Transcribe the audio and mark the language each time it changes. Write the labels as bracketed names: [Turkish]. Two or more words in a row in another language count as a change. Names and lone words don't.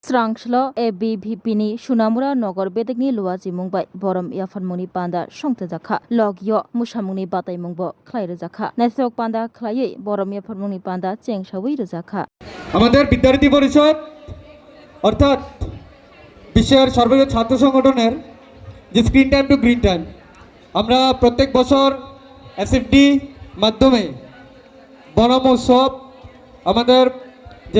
[Kok Borok] Srangshlo ABVP ni Shunamura Nogor Bedegni Luaji Mumbai Borom Yafanmuni Panda Shongte Zakha Logyo Mushamuni Batai Mungbo Klaire Zakha Nesok Panda Klaye Borom Yafanmuni Panda Chengshawi Zakha [Bangla] আমাদের বিদ্যার্থী পরিষদ অর্থাৎ বিশ্বের সর্বোচ্চ ছাত্র সংগঠনের যে [English] screen time to green time [Bangla] আমরা প্রত্যেক বছর এসএফডি মাধ্যমে বন মহোৎসব আমাদের যে